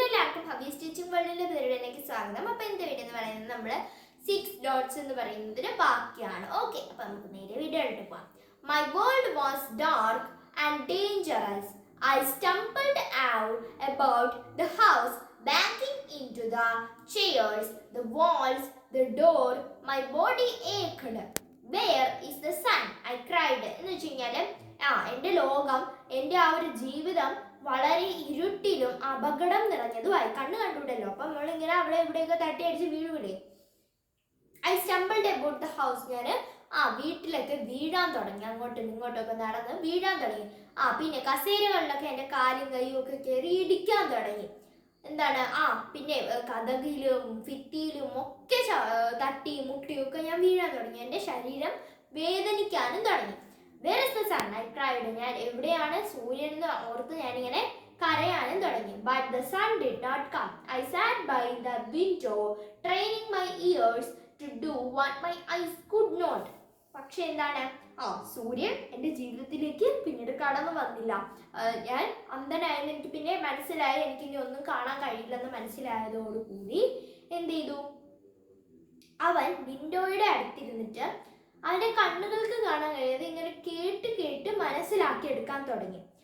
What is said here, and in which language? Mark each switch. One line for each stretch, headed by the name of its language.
Malayalam: എല്ലാവർക്കും ഹബി സ്റ്റിച്ചിങ് വേൾഡിന്റെ വീഡിയോയിലേക്ക് സ്വാഗതം. അപ്പോൾ ഇന്നത്തെ വീഡിയോ എന്ന് പറയുന്നത് നമ്മൾ 6 dots എന്ന് പറയുന്നതിന് ബാക്കിയാണ്. ഓക്കെ, അപ്പോൾ നമുക്ക് നേരെ വീഡിയോയിലോട്ട് പോകാം.
English: My world was dark and dangerous. I stumbled out about the house, banging into the chairs, the walls, the door. My body ached. Where is the sun? I cried.
Malayalam: എന്ന് വെച്ച് കഴിഞ്ഞാൽ എൻ്റെ ലോകം, എൻ്റെ ആ ഒരു ജീവിതം വളരെ ഇരുട്ടിലും അപകടം നിറഞ്ഞതുമായി. കണ്ണ് കണ്ടുവിടല്ലോ, അപ്പം നമ്മളിങ്ങനെ അവിടെ എവിടെയൊക്കെ തട്ടി അടിച്ച് വീഴുവില്ലേ.
English: I stumbled about the house.
Malayalam: ഞാൻ വീട്ടിലൊക്കെ വീഴാൻ തുടങ്ങി, അങ്ങോട്ടും ഇങ്ങോട്ടൊക്കെ നടന്ന് വീഴാൻ തുടങ്ങി. പിന്നെ കസേരകളിലൊക്കെ എൻ്റെ കാലും കൈയും ഒക്കെ കയറി ഇടിക്കാൻ തുടങ്ങി. എന്താണ് പിന്നെ കഥകിലും ഭിത്തിയിലും ഒക്കെ തട്ടി മുട്ടിയും ഒക്കെ ഞാൻ വീഴാൻ തുടങ്ങി. എൻ്റെ ശരീരം വേദനിക്കാനും തുടങ്ങി.
English: Where is the sun? I cried.
Malayalam: ഞാൻ എവിടെയാണ് സൂര്യൻ എന്ന് ഓർത്ത് ഞാനിങ്ങനെ കരയാനും തുടങ്ങി.
English: But the sun did not come. I sat by the window, training my ears to do what my eyes could not.
Malayalam: പക്ഷെ എന്താണ്, സൂര്യൻ എൻ്റെ ജീവിതത്തിലേക്ക് പിന്നീട് കടന്നു വന്നില്ല. ഞാൻ അന്ധനായെന്ന് എനിക്ക് പിന്നെ മനസ്സിലായി. എനിക്കിനി ഒന്നും കാണാൻ കഴിയില്ലെന്ന് മനസ്സിലായതോടുകൂടി എന്ത് ചെയ്തു, അവൻ വിൻഡോയുടെ അടുത്തിരുന്നിട്ട് അവൻ്റെ കണ്ണുകൾക്ക് കാണാൻ കഴിയാതെ ഇങ്ങനെ കേട്ട് കേട്ട് മനസ്സിലാക്കി എടുക്കാൻ തുടങ്ങി.